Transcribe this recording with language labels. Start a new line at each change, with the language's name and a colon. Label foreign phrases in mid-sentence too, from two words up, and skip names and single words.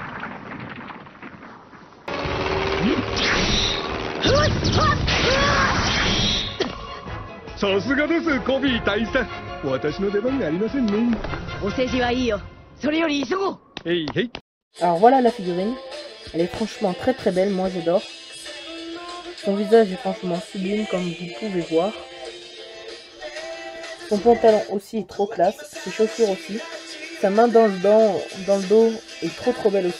Japanese: さすがです、コビー大佐。私の出番がありませんね。お世辞はいいよ。それより急ごう。
English: Hey, hey.
French: Alors voilà la figurine. Elle est franchement très très belle, moi j'adore. Son visage est franchement sublime comme vous pouvez voir. Son pantalon aussi est trop classe, ses chaussures aussi. Sa main dans le dos est trop belle aussi.